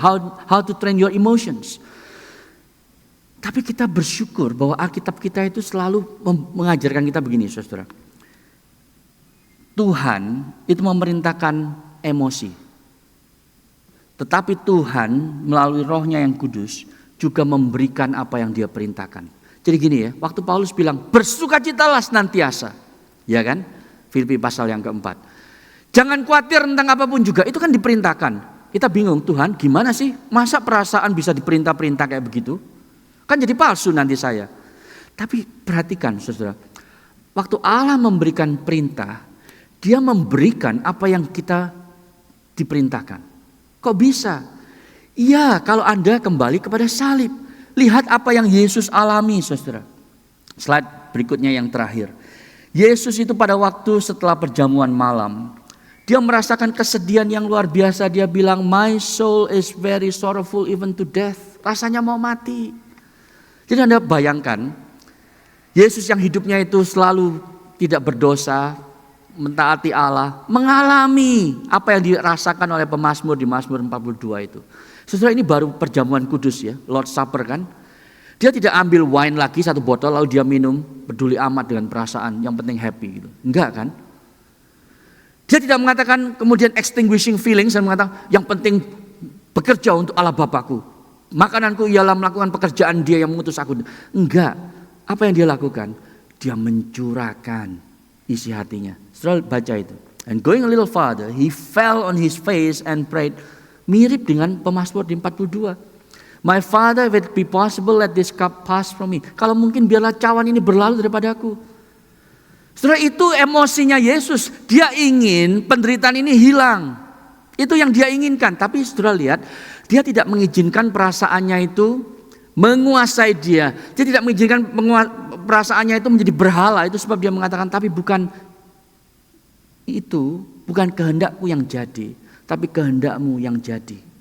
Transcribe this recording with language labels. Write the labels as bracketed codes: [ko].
[en] How to train your emotions. [id] Tapi kita bersyukur bahwa Alkitab kita itu selalu mengajarkan kita begini, saudara. Tuhan itu memerintahkan emosi. Tetapi Tuhan melalui Roh-Nya yang kudus juga memberikan apa yang Dia perintahkan. Jadi gini ya, waktu Paulus bilang bersukacitalah senantiasa, ya kan? Filipi pasal yang keempat. Jangan khawatir tentang apapun juga, itu kan diperintahkan. Kita bingung, Tuhan gimana sih? Masa perasaan bisa diperintah-perintah kayak begitu? Kan jadi palsu nanti saya. Tapi perhatikan saudara, waktu Allah memberikan perintah, Dia memberikan apa yang kita diperintahkan. Kok bisa? Iya, kalau Anda kembali kepada salib. Lihat apa yang Yesus alami, saudara. Slide berikutnya yang terakhir. Yesus itu pada waktu setelah perjamuan malam, Dia merasakan kesedihan yang luar biasa. Dia bilang, [en] my soul is very sorrowful even to death. [id] Rasanya mau mati. Jadi Anda bayangkan, Yesus yang hidupnya itu selalu tidak berdosa, mentaati Allah, mengalami apa yang dirasakan oleh pemazmur di Mazmur 42 itu. Sesudah ini baru perjamuan kudus ya, Lord Supper kan. Dia tidak ambil wine lagi satu botol lalu dia minum, peduli amat dengan perasaan, yang penting happy gitu. Enggak kan? Dia tidak mengatakan kemudian [en] extinguishing feelings [id] dan mengatakan yang penting bekerja untuk Allah Bapakku. Makananku ialah melakukan pekerjaan Dia yang mengutus aku. Enggak. Apa yang dia lakukan? Dia mencurahkan isi hatinya. Setelah baca itu. [en] And going a little farther, he fell on his face and prayed. [id] Mirip dengan pemazmur di 42. [en] My Father, if it be possible, let this cup pass from me. [id] Kalau mungkin biarlah cawan ini berlalu daripada aku. Setelah itu emosinya Yesus. Dia ingin penderitaan ini hilang. Itu yang dia inginkan. Tapi saudara lihat, dia tidak mengizinkan perasaannya itu menguasai dia. Dia tidak mengizinkan perasaannya itu menjadi berhala. Itu sebab dia mengatakan, tapi bukan itu, bukan kehendakku yang jadi, tapi kehendakmu yang jadi.